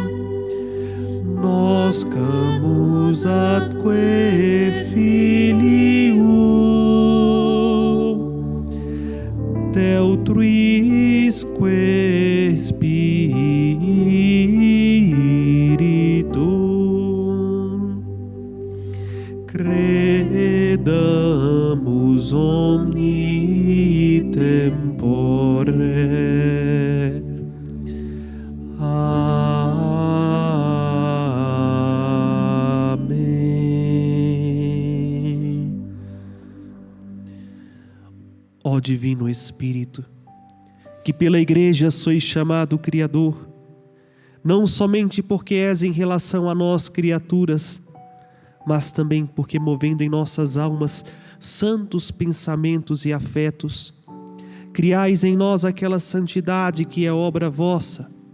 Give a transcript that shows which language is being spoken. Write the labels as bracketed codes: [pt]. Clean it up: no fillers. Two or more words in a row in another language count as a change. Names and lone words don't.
[la] noscamus atque Filium, Teutriusque Spiritum, credamus omni tempore. [pt] Amém. Ó Divino Espírito, que pela Igreja sois chamado Criador, não somente porque és em relação a nós criaturas, mas também porque movendo em nossas almas santos pensamentos e afetos, criais em nós aquela santidade que é obra vossa.